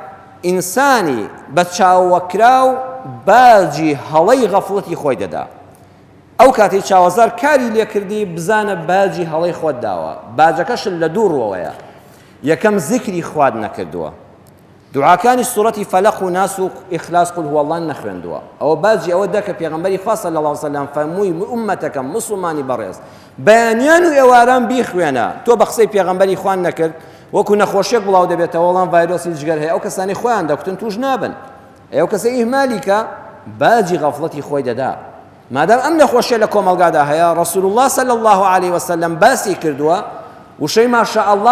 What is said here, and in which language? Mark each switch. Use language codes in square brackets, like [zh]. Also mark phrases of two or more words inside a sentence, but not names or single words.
[ckb] ئینسانی بە چاوەکراو باجی هەڵەی غەفڵەتی خۆی دەدا ئەو کاتی چاوەزار کاری لێکردی بزانە باجی هەڵەی خۆت داوە باجەکەش لە دوو ڕۆوەیە یەکەم زیکری خواد نەکردووە دوعاکانی سوورەتی فەلەق و ناس و ئیخلاس [ar] قول هو الله [ckb] نەخوێندووە ئەوە باجی ئەوە دەکە پێغەمبەری خوا [ar] صلی الله علیه وسلم [ckb] فەرمووی ئومەتەکەم مسلمانی بەڕێز بەیانیان و ئێواران بیخوێنە تۆ بە قسەی پێغەمبەری خوان نەکرد وەکو نەخۆشیێک بڵاو دەبێتەوە وەڵام ڤایرۆسی جگەر هەیە ئەو کەسانی خۆیان دەکوتن توش نابن ئەو کەسە ئیهمالی کە باجی غەفڵەتی خۆی دەدا مادام ئەم نەخۆشیە لە کۆمەلگادا هەیە [ar] ڕەسوول الله صلی الله علیه وسلم [ckb] باسی کردووە وشەی ماشاء اللات